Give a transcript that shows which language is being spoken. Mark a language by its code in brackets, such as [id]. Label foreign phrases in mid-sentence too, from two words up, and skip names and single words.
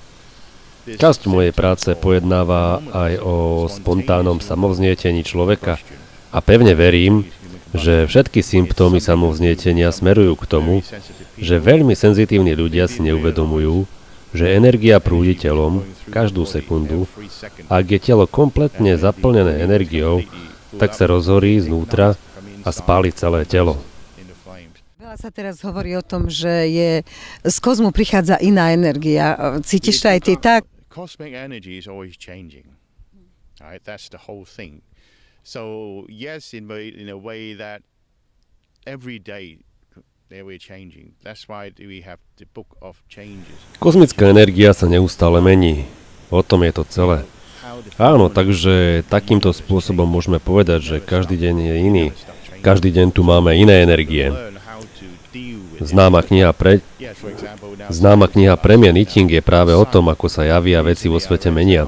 [sk] Časť mojej práce pojednáva aj o spontánnom samovznietení človeka a pevne verím, že všetky symptómy samovznietenia smerujú k tomu, že veľmi senzitívni ľudia si neuvedomujú, že energia prúdi telom každú sekundu a ak je telo kompletne zaplnené energiou, tak sa rozhorí znútra a spáli celé telo. Veľa sa teraz hovorí o tom, že z kozmu prichádza iná energia. Cítiš to aj ty tak? [en] Cosmic energy is always changing. Right? That's the whole thing. So yes, in a way that every day we're changing. That's why we have the book of changes. [sk] Kozmická energia sa neustále mení. O tom je to celé. Áno, takže takýmto spôsobom môžeme povedať, že každý deň je iný. Každý deň tu máme iné energie. Známa kniha Premien Eating je práve o tom, ako sa javia veci vo svete menia.